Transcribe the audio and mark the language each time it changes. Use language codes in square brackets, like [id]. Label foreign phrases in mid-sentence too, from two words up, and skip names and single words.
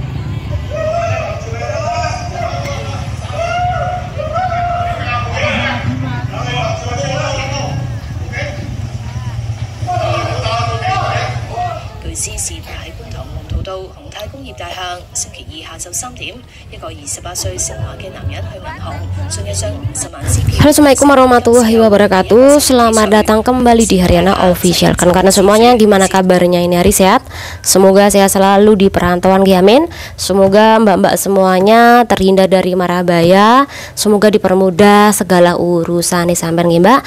[yue] 據知事發喺觀塘龍圖道宏泰工業大廈，星期二下晝3點，一個28歲姓馬嘅男人去銀行，信一張50萬支票。 [ar] السلام عليكم ورحمة الله وبركاته. [id] Selamat datang kembali di Haryana Official. Karena semuanya gimana kabarnya ini hari sehat? Semoga sehat selalu di perantauan Amin. Semoga mbak-mbak semuanya terhindar dari mara bahaya. Semoga dipermudah segala urusan [jv] sampean nggih, [id] Mbak.